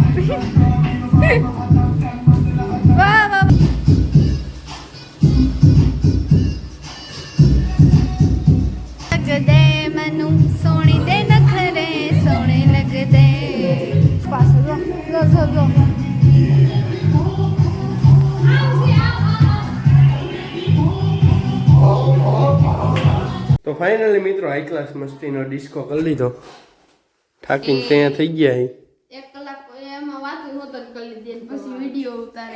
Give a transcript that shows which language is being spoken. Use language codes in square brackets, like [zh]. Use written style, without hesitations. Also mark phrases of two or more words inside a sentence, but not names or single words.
[pa] વાહ વાહ ਲਗਦੇ ਮਨੂ ਸੋਨੀ ਦੇ ਨਖਰੇ ਸੋਨੇ ਲਗਦੇ ਪਾਸ ਜੋ [gu] તો ફાઇનલી મિત્રો [en] high class [gu] મસ્તીનો ડિસ્કો કરી લીધો. થાકીને ત્યાં થઈ ગયા હે. 1 કલાક એમાં વાતું હોત કરી લીધી અને પછી વિડિયો ઉતારે.